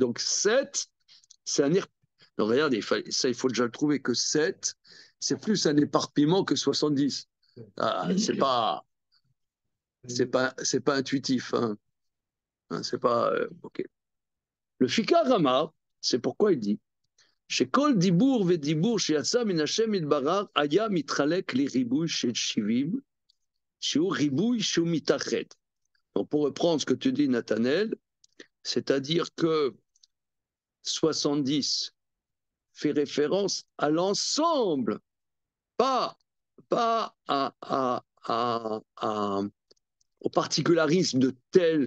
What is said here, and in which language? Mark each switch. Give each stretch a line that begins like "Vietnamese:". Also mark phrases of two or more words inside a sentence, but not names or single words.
French: Donc 7, c'est un donc regardez, ça il faut déjà le trouver que 7, c'est plus un éparpillement que 70. Ah, c'est pas intuitif. Hein. C'est pas ok. Le Fikarama, c'est pourquoi il dit
Hebrew: שכל דיבור ודיבור שיצא מן השם יתברך היה מתחלק לריבוי של 70, שהוא ריבוי שהוא מתאחד.
French: Donc pour reprendre ce que tu dis, Nathanaël, c'est-à-dire que 70 fait référence à l'ensemble, pas au particularisme de tel.